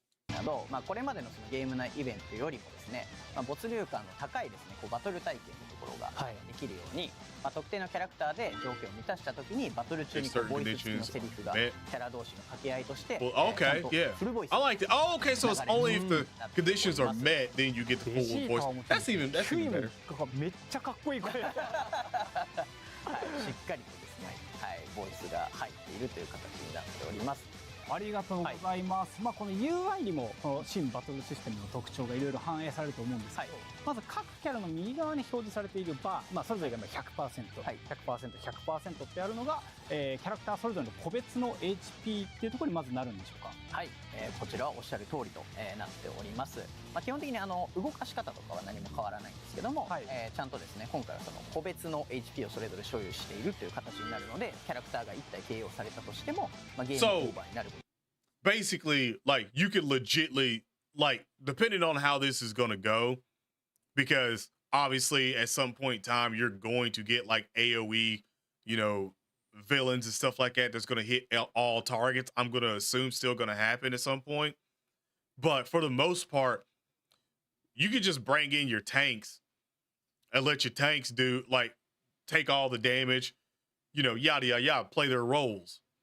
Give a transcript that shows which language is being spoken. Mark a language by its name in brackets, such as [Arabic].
[Japanese] など、これまでのそのゲーム内イベントよりもですね、没入感の高いですね、こうバトル体験のところができるように、特定のキャラクターで条件を満たしたときにバトル中にこうボイス付きのセリフがキャラ同士の掛け合いとして、 [English] okay, yeah, I like it. Oh, okay, so it's only if the conditions are met, then you get the full voice. That's even better. [Japanese] めっちゃかっこいい声。しっかりとですね、ボイスが入っているという形になっております。ありがとうございます。この UI にもこの新バトルシステムの特徴がいろいろ反映されると思うんですけど、まず各キャラの右側に表示されているバー、それぞれが 100%、100%、100% ってあるのが、キャラクターそれぞれの個別の HP っていうところにまずなるんでしょうか。はい、こちらはおっしゃる通りと、なっております。基本的に動かし方とかは何も変わらないんですけども、ちゃんとですね、今回はその個別の HP をそれぞれ所有しているという形になるので、キャラクターが1体 KO されたとしても、ゲームオーバーになる。 [English] Basically, like you could legitly, like, depending on how this is going to go, because obviously at some point in time you're going to get like AoE, you know, villains and stuff like that that's going to hit all targets. I'm going to assume still going to happen at some point, but for the most part, you could just bring in your tanks and let your tanks do like take all the damage, you know, yada yada yada, play their roles.